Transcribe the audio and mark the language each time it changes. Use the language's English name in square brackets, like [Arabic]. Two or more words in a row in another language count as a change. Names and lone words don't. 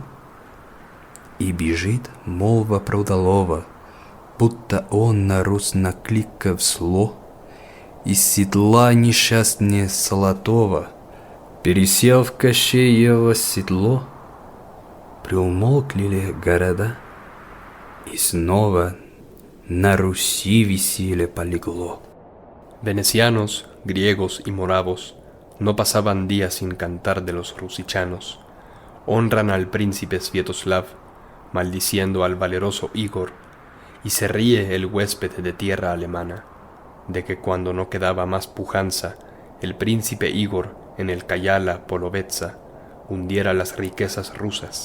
[Russian] И бежит молва про удалого, будто он на Русь накликав зло, из седла несчастнее Золотого пересел в Кощеево седло. Приумолкли ли города, и снова на Руси веселье полегло. [Spanish] Venecianos, griegos y moravos no pasaban días sin cantar de los rusichanos. Honran al príncipe Sviatoslav, maldiciendo al valeroso Igor, y se ríe el huésped de tierra alemana, de que cuando no quedaba más pujanza, el príncipe Igor en el Kayala Polovetsa hundiera las riquezas rusas.